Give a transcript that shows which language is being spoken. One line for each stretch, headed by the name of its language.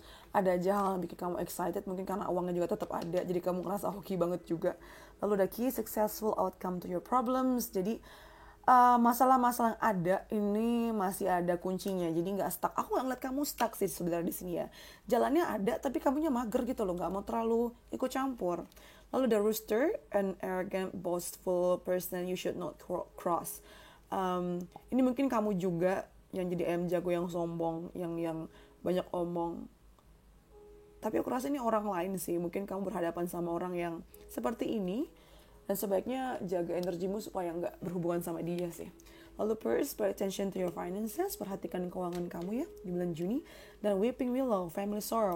Indonesian: Ada aja hal yang bikin kamu excited, mungkin karena uangnya juga tetap ada, jadi kamu ngerasa hoki banget juga. Lalu ada
English: key, successful outcome to your problems.
Indonesian: Jadi masalah-masalah yang ada ini masih ada kuncinya, jadi nggak stuck. Aku nggak ngeliat kamu stuck sih sebenarnya di sini ya. Jalannya ada tapi kamunya mager gitu loh, nggak mau terlalu ikut campur. Lalu ada
English: Rooster, an arrogant, boastful person you should not cross.
Indonesian: Ini mungkin kamu juga yang jadi ayam jago yang sombong, yang banyak omong. Tapi aku rasa ini orang lain sih. Mungkin kamu berhadapan sama orang yang seperti ini, dan sebaiknya jaga energimu supaya nggak berhubungan sama dia sih. Lalu
English: first, pay attention to your finances.
Indonesian: Perhatikan keuangan kamu ya di bulan Juni. Dan
English: weeping willow, family sorrow.